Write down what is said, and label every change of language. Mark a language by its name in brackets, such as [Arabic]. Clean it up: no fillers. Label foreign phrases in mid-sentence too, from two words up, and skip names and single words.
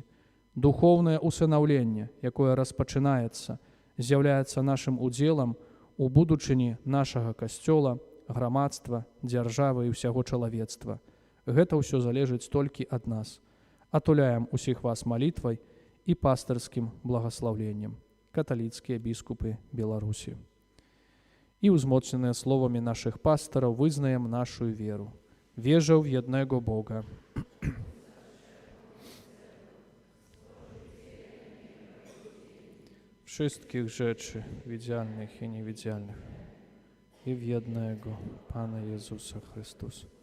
[Belarusian] Духоўнае усынаўленне, якое распачынаецца, з'яўляецца нашым удзелам у будучыні нашага касцёла, грамадства, дзяржавы і ўсяго чалавецтва. Гэта ўсё залежыць толькі ад нас. Атуляем усіх вас малітвай і пастырскім благаслаўленнем. Каталіцкія біскупы Беларусі. І узмоцненыя словамі нашых пастыраў вызнаем нашу веру. [Polish] Wierzę w jednego Boga. Wszystkich rzeczy widzialnych i niewidzialnych i w jednego Pana Jezusa Chrystusa.